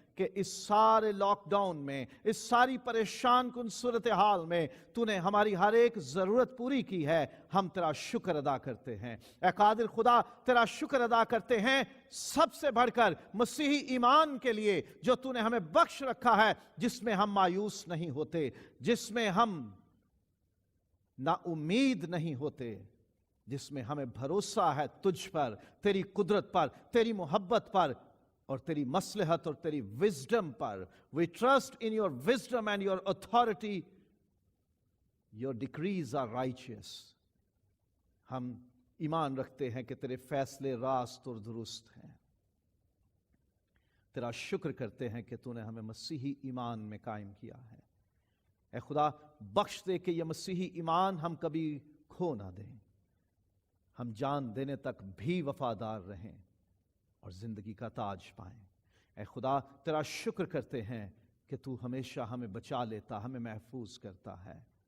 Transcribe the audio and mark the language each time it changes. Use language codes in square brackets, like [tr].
[ur] کہ اس سارے lock down میں، اس ساری پریشان کن صورتحال میں تو نے ہماری ہر ایک ضرورت پوری کی ہے۔ ہم تیرا شکر ادا کرتے ہیں۔ اے قادر خدا، تیرا شکر ادا کرتے ہیں سب سے بڑھ کر مسیحی ایمان کے لیے جو تو نے ہمیں بخش رکھا ہے، جس میں ہم مایوس نہیں ہوتے، جس میں ہم نا امید نہیں ہوتے، جس میں ہمیں بھروسہ ہے تجھ پر، تیری قدرت پر، تیری محبت پر اور تیری مصلحت اور تیری wisdom per. [en] We trust in your wisdom and your authority. Your decrees are righteous. [ur] ہم ایمان رکھتے ہیں کہ تیرے فیصلے راست اور درست ہیں۔ تیرا شکر کرتے ہیں کہ تو نے ہمیں مسیحی ایمان میں قائم کیا ہے۔ اے خدا، بخش دے کہ یہ مسیحی ایمان ہم کبھی کھو نہ دیں، ہم جان دینے تک بھی وفادار رہیں اور زندگی کا تاج پائیں۔ اے خدا، تیرا شکر کرتے ہیں کہ تو ہمیشہ ہمیں بچا لیتا، ہمیں محفوظ کرتا ہے۔